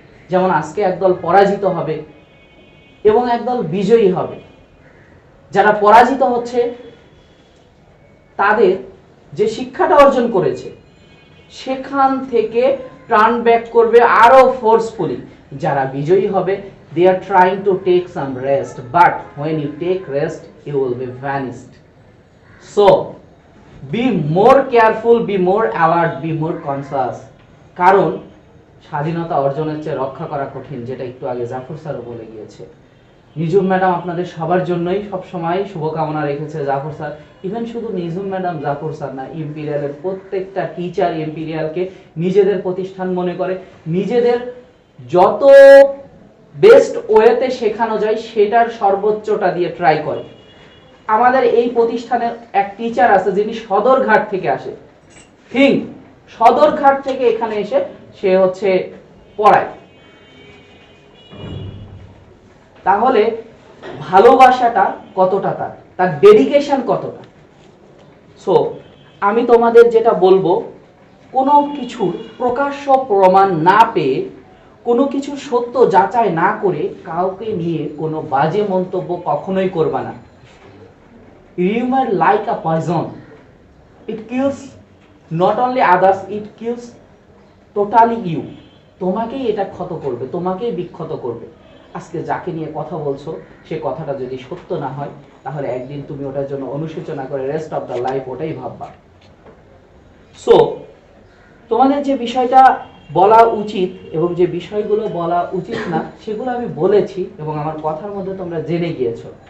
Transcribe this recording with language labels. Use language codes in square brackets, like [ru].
[bn] যেমন আজকে একদল পরাজিত হবে এবং একদল বিজয়ী হবে। যারা পরাজিত হচ্ছে তাদের যে শিক্ষাটা অর্জন করেছে সেখান থেকে টার্ন ব্যাক করবে আরো ফোর্সফুলি। যারা বিজয়ী হবে, [en] they are trying to take some rest, but when you take rest you will be vanished. So be more careful, be more alert, be more conscious. [bn] কারণ স্বাধীনতা অর্জনের চেয়ে রক্ষা করা কঠিন, যেটা একটু আগে জাফর স্যারও বলে গিয়েছে। নিজুম ম্যাডাম আপনাদের সবার জন্যই সবসময় শুভকামনা রেখেছে জাফর স্যার। ইভেন শুধু নিজুম ম্যাডাম জাফর স্যার না, ইম্পিরিয়ালের প্রত্যেকটা টিচার ইম্পিরিয়ালকে নিজেদের প্রতিষ্ঠান মনে করে, নিজেদের যত বেস্ট ওয়েতে শেখানো যায় সেটার সর্বোচ্চটা দিয়ে ট্রাই করে। আমাদের এই প্রতিষ্ঠানের এক টিচার আছে যিনি সদরঘাট থেকে আসে, থিঙ্ক সদরঘাট থেকে এখানে এসে সে হচ্ছে পড়ায়। তাহলে ভালোবাসাটা কতটা, তার ডেডিকেশন কতটা। সো আমি তোমাদের যেটা বলবো, কোনো কিছুর প্রকাশ্য প্রমাণ না পেয়ে, কোনো কিছু সত্য যাচাই না করে কাউকে নিয়ে কোনো বাজে মন্তব্য কখনোই করবা না। [en] Rumor like a poison, it kills not only others, it kills totally you. [bn] তোমাকেই এটা ক্ষত করবে, তোমাকেই বিক্ষত করবে। আজকে যাকে নিয়ে কথা বলছো সে কথাটা যদি সত্য না হয় তাহলে একদিন তুমি ওটার জন্য অনুশোচনা করে [en] rest of the life [bn] ওটাই ভাববা। সো তোমাদের যে বিষয়টা বলা উচিত এবং যে বিষয়গুলো বলা উচিত না সেগুলো আমি বলেছি এবং আমার কথার মধ্যে তোমরা জেনে গিয়েছো।